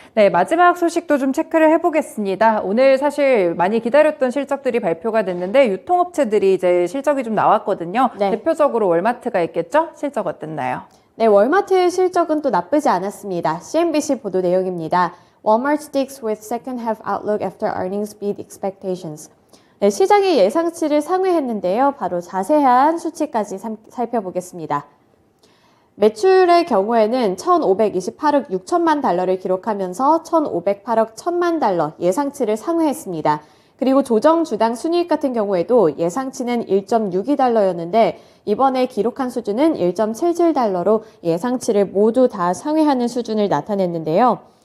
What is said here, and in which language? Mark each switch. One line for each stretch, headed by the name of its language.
Korean: 네, 마지막 소식도 좀 체크를 해보겠습니다. 오늘 사실 많이 기다렸던 실적들이 발표가 됐는데 유통업체들이 이제 실적이 좀 나왔거든요. 네. 대표적으로 월마트가 있겠죠? 실적 어땠나요? 네, 월마트의 실적은 또 나쁘지 않았습니다. CNBC 보도 내용입니다.
English: Walmart sticks with second half outlook after earnings beat expectations.
Korean: 네, 시장의 예상치를 상회했는데요. 바로 자세한 수치까지 살펴보겠습니다. 매출의 경우에는 1,528억 6천만 달러를 기록하면서 1,508억 1천만 달러 예상치를 상회했습니다. 그리고 조정 주당 순이익 같은 경우에도 예상치는 1.62달러였는데 이번에 기록한 수준은 1.77달러로 예상치를 모두 다 상회하는 수준을 나타냈는데요.